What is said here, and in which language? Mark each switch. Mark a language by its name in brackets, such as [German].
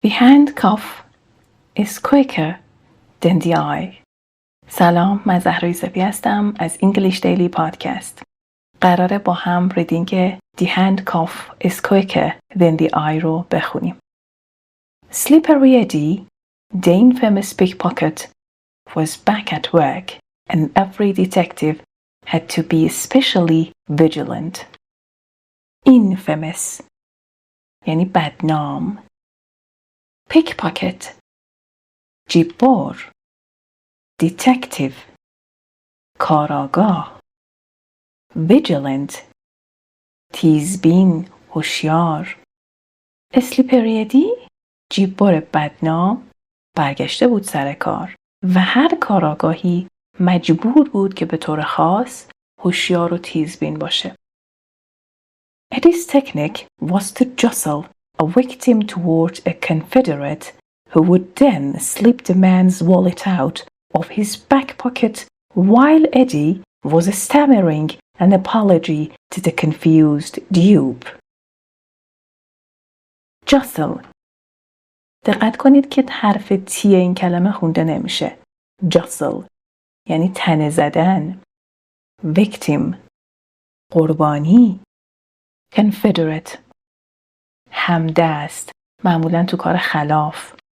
[English] The handcuff is quicker than the eye. [Persian] سلام، من زهرای صفی هستم از English Daily Podcast. قراره با هم ریدینگ [English] The handcuff is quicker than the eye [Persian] رو بخونیم. [English] Slippery Eddie, the infamous pickpocket, was back at work and every detective had to be especially vigilant. [Persian] Infamous یعنی بدنام. Pickpocket جیببر. Detective کاراگاه. Vigilant تیزبین، هوشیار. اسلیپری جیببر بدنام برگشته بود سر کار و هر کاراگاهی مجبور بود که به طور خاص هوشیار و تیزبین باشه. [English] Eddie's technique was to jostle a victim toward a confederate who would then slip the man's wallet out of his back pocket while Eddie was stammering an apology to the confused dupe. Jostle. [Persian] دقت کنید که حرف تی این کلمه خونده نمیشه. Jostle یعنی تنه زدن. Victim قربانی. Confederate همدست، معمولاً تو کار خلاف.